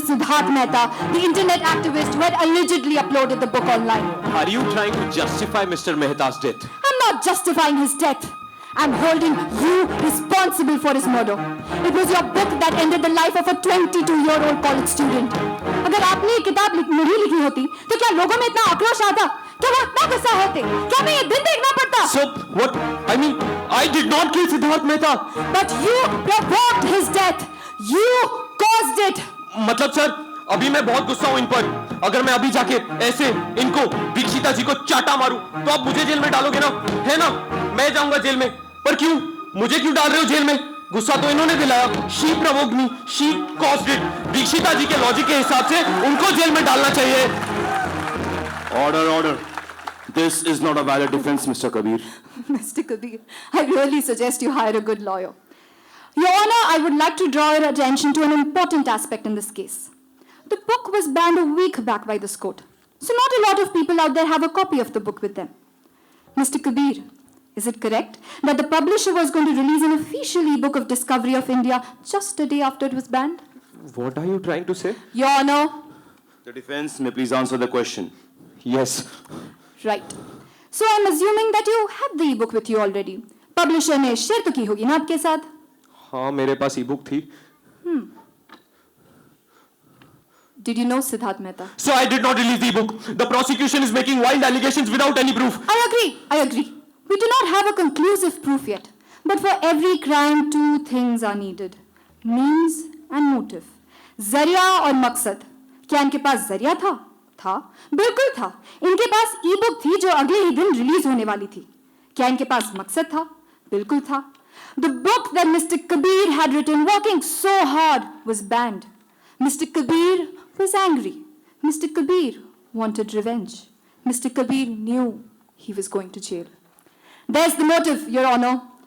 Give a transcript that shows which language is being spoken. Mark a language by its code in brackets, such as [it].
[en] Siddharth Mehta, the internet activist who had allegedly uploaded the book online. Are you trying to justify Mr. Mehta's death? I'm not justifying his death. I'm holding you responsible for his murder. It was your book that ended the life of a 22-year-old college student. [hi] अगर आपने ये किताब नहीं लिखी होती, तो क्या लोगों में इतना आक्रोश आता? क्या वो इतना गुस्सा होते? क्या मैं ये दिन देखना पड़ता? [en] So what? I mean, I did not kill Siddharth Mehta. But you provoked his death. You caused it. [hi] मतलब सर, अभी मैं बहुत गुस्सा हूँ इन पर. अगर मैं अभी जाके ऐसे इनको दीक्षिता जी को चाटा मारूं, तो आप मुझे जेल में डालोगे ना? है ना? मैं जाऊंगा जेल में. पर क्यों? मुझे क्यों डाल रहे हो जेल में? गुस्सा तो इन्होंने दिलाया. [en] She provoked me. She caused it. [hi] दीक्षिता जी के लॉजिक के हिसाब से उनको जेल में डालना चाहिए. [en] Order, order. This is not a valid defense, Mr. Kabir. Mr. Kabir, I really suggest you hire a good lawyer. Your Honor, I would like to draw your attention to an important aspect in this case. The book was banned a week back by this court. So not a lot of people out there have a copy of the book with them. Mr. Kabir, is it correct that the publisher was going to release an official e-book of Discovery of India just a day after it was banned? What are you trying to say? Your Honor, The defense may please answer the question. Yes. Right. So I'm assuming that you have the e-book with you already. [hi] Publisher ने share तो की होगी ना आपके साथ? हाँ, मेरे पास e-book थी. [en] Did you know Siddharth Mehta? So I did not release the e-book. The prosecution is making wild allegations without any proof. I agree. We do not have a conclusive proof yet. But for every crime, two things are needed. Means and motive. [hi] Zariya और मकसद. क्या इनके पास जरिया था? था. बिल्कुल था. इनके पास ई-बुक थी जो अगले ही दिन रिलीज होने वाली थी. क्या इनके पास मकसद था? बिल्कुल था. [en] The book that Mr. Kabir had written working so hard was banned. Mr. Kabir was angry. Mr. Kabir wanted revenge. Mr. Kabir knew he was going to jail. There's the motive, Your Honor.